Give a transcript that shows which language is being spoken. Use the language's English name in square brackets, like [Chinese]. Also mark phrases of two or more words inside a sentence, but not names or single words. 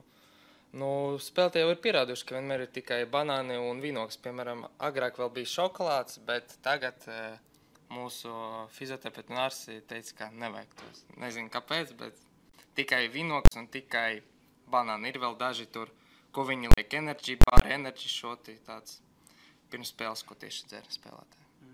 [Latvian] Nu, spēlētāji jau ir pierādījuši, ka vienmēr ir tikai banāni un vīnogas. Piemēram, agrāk vēl bija šokolāds, bet tagad mūsu fizioterapeiti un ārsti teica, ka nevajag tos. Nezinu, kāpēc, bet tikai vīnogas un tikai banāni. Ir vēl daži tur, ko viņi liek [English] energy bar, energy shoti, [Latvian] tāds pirms spēles, ko tieši dzer spēlētāji.